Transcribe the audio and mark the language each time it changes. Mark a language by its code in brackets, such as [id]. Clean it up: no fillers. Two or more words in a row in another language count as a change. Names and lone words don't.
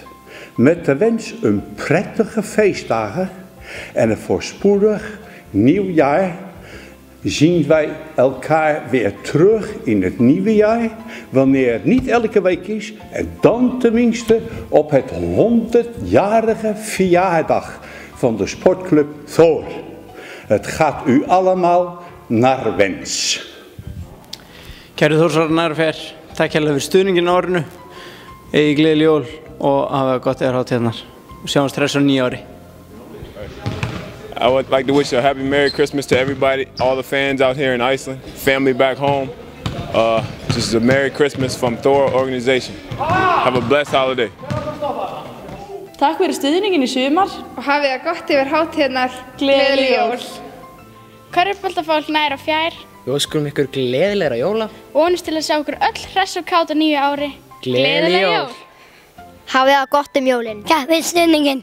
[nl] Met de wens een prettige feestdagen en een voorspoedig nieuw jaar zien wij elkaar weer terug in het nieuwe jaar, wanneer het niet elke week is, en dan tenminste op het 100-jarige verjaardag van de sportclub Thor. Het gaat u allemaal naar wens. [is] Kæru Þórsarar nær og fjær, takk hérlega fyrir stuðningin á árinu, gleðileg jól og hafa gott hátíðarnar og sjáumst hress á nýja ári. [en] I would like to wish a happy Merry Christmas to everybody, all the fans out here in Iceland, family back home. Just a Merry Christmas from Thor organization. Have a blessed holiday. [is] Takk fyrir stuðningin í sumar og hafið það gott yfir hátíðarnar. Gleðileg jól! Körfuboltafólk nær og fjær. Við óskum ykkur gleðilegra jóla. Vonumst til að sjá okkur öll hress og kát á nýju ári. Gleðileg jól! Hafið það gott jólin. Takk fyrir stuðningin.